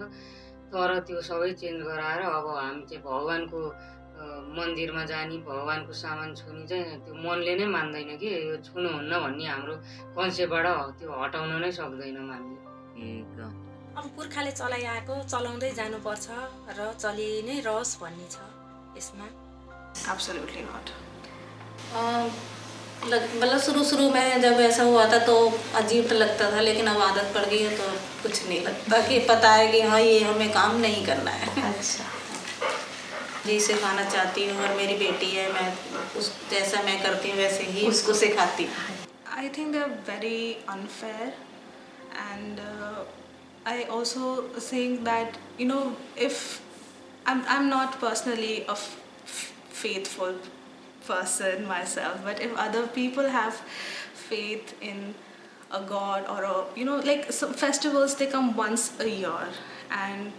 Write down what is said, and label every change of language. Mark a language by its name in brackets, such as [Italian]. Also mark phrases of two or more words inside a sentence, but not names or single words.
[Nepali] तर त्यो सबै चेन्ज गराएर अब हामी चाहिँ भगवानको मन्दिरमा जाने भगवानको सामान छुने चाहिँ त्यो मनले नै मान्दैन कि यो छुनुहुन्न भन्ने हाम्रो कन्सेप्टबाट त्यो हटाउन नै सक्दैन मान्ने। अब पुर्खाले चलाइआएको चलाउँदै जानुपर्छ र चलि नै रहोस् भन्ने छ यसमा। [English] Absolutely not. [Hindi] मतलब शुरू में जब ऐसा हुआ था तो अजीब लगता था, लेकिन अब आदत पड़ गई है तो कुछ नहीं लगता कि पता है कि हाँ ये हमें काम नहीं करना है। अच्छा। जी सिखाना चाहती हूँ और मेरी बेटी है, मैं उस जैसा मैं करती हूँ वैसे ही उसको सिखाती हूँ। [English] I think they're very unfair, and I also think that if I'm not personally a faithful person myself, but if other people have faith in a god or like some festivals, they come once a year, and